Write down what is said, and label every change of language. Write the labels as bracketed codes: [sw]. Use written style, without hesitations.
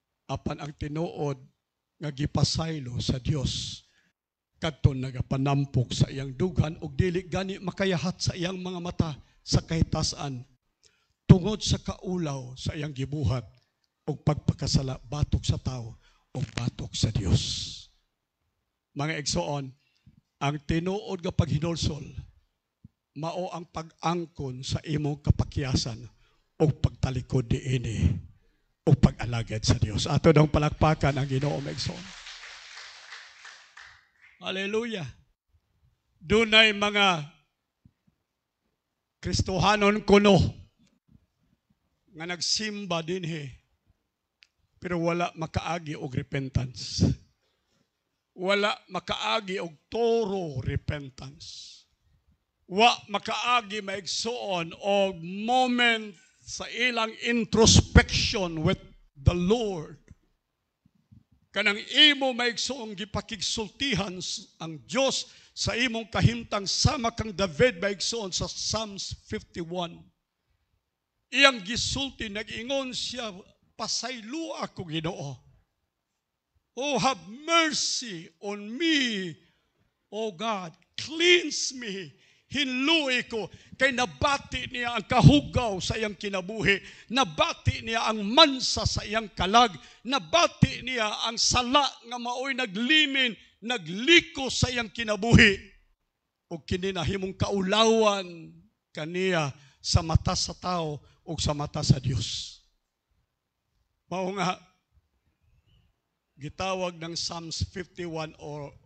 [ceb] Apan ang tinuod nga gipasaylo sa Dios kadton nagapanampok sa iyang dughan ug dili gani makayahat sa iyang mga mata sa kahitasan tungod sa kaulaw sa iyang gibuhat ug pagpakasala batok sa tao ug batok sa Dios. Mga igsoon, ang tinuod nga paghinulsol mao ang pag-angkon sa imong kapakyasan ug pagtalikod diini o pag-alagad sa Diyos. Ato daw palakpakan ang Ginoo maigsoon. Hallelujah. Dunay mga Kristohanon kuno nga nagsimba dinhi pero wala makaagi og repentance. Wala makaagi og toro repentance. Wa makaagi maigsuon og moment sa ilang [en] introspection with the Lord. [ceb] Kanang imo maigsuong gipakigsultihan ang Dios sa imong kahimtang sama kang David maigsuon sa Psalms 51. Iyang gisulti, nag-ingon siya, pasaylo ako Ginoo. [en] Oh, have mercy on me, O God, cleanse me. [ceb] Hinluwi ko, kay nabati niya ang kahugaw sa iyang kinabuhi, nabati niya ang mansa sa iyang kalag, nabati niya ang sala nga maoy naglimin, nagliko sa iyang kinabuhi, o kininahimong kaulawan kaniya sa mata sa tao o sa mata sa Diyos. Mao nga, gitawag ng Psalms 51 or